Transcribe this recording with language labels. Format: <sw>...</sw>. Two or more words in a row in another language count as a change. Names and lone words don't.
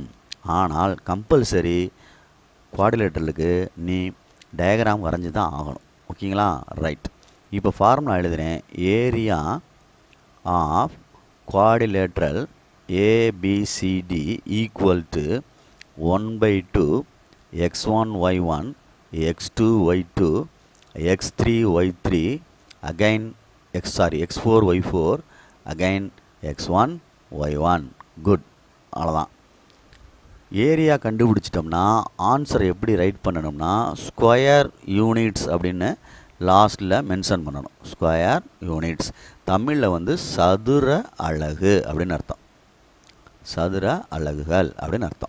<ta>ஆனால்</ta> <en>compulsory quadrilateral-க்கு</en> <ta>நீ டயக்ராம் வரைஞ்சி தான் ஆகணும். ஓகேங்களா? ரைட். இப்போ ஃபார்முலா எழுதுகிறேன்.</ta> <en>area of quadrilateral ABCD equal to 1/2 x1 y1 x2 y2 x3 y3 again x4 y4 again x1 y1.</en> <ta>குட். அவ்வளோதான். ஏரியா கண்டுபிடிச்சிட்டோம்னா ஆன்சரை எப்படி ரைட் பண்ணணும்னா</ta> <en>square units</en> <ta>அப்படின்னு லாஸ்ட்டில் மென்ஷன் பண்ணணும்.</ta> <en>square units</en> <ta>தமிழில் வந்து சதுர அலகு அப்படின்னு அர்த்தம். சதுர அலகுகள் அப்படின்னு அர்த்தம்.</ta>